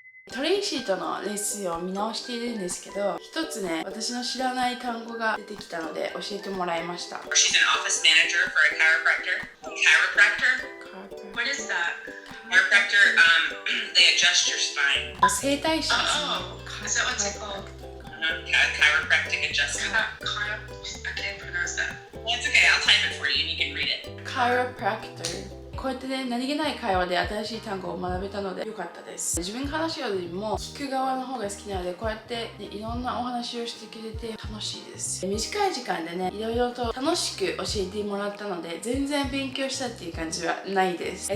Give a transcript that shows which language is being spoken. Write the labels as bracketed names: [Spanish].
[Japanese] トレイシーとのレッスンを見直しているんですけど、一つね、私の知らない単語が出てきたので教えてもらいました。 [English] She's an office manager for a chiropractor. Chiropractor? What is that? Chiropractor, they adjust your spine. [Japanese] 整体師ですね。 [English] Is that what's it called? Chiropractic adjustment. I can't pronounce that. Well, it's okay. I'll type it for you and you can read it. Chiropractor。 [Japanese] こうやってね、何気ない会話で新しい単語を学べたので良かったです。自分が話すよりも聞く側の方が好きなので、こうやって、ね、いろんなお話をしてくれて楽しいです。短い時間でね、いろいろと楽しく教えてもらったので、全然勉強したっていう感じはないです。